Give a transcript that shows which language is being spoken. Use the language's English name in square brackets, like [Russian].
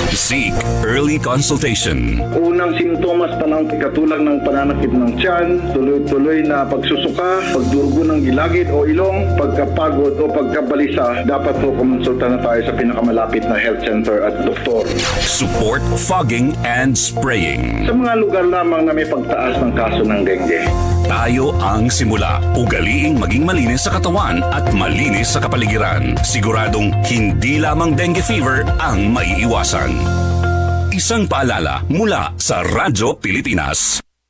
[English] Seek early consultation. [Filipino] Unang simptomas pa ng katulad ng pananakit ng tiyan, tuloy-tuloy na pagsusuka, pagdurugo ng gilagid o ilong, pagkapagod o pagkabalisa, dapat po kumonsulta na tayo sa pinakamalapit na health center at doktor. [English] Support fogging and spraying. [Filipino] Sa mga lugar lamang na may pagtaas ng kaso ng dengue. Tayo ang simula. Ugaliing maging malinis sa katawan at malinis sa kapaligiran. Siguradong hindi lamang dengue fever ang maiiwasan. Isang paalala mula sa Radyo Pilipinas.